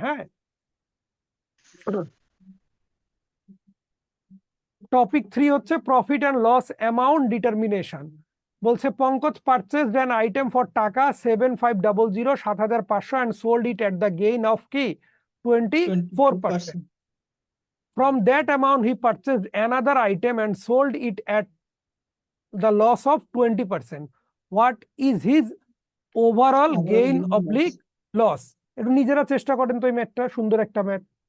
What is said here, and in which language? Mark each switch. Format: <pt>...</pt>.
<bn>হ্যাঁ, টপিক 3 হচ্ছে profit and loss amount determination.</bn> <en>বলছে Pankaj purchased an item for taka 7500 7500 and sold it at the gain of কি 24%. From that amount he purchased another item and sold it at the loss of 20%. What is his overall gain oblique loss?</en> <bn>একটু নিজেরা চেষ্টা করেন তো, এই ম্যাথটা সুন্দর একটা ম্যাথ।</bn>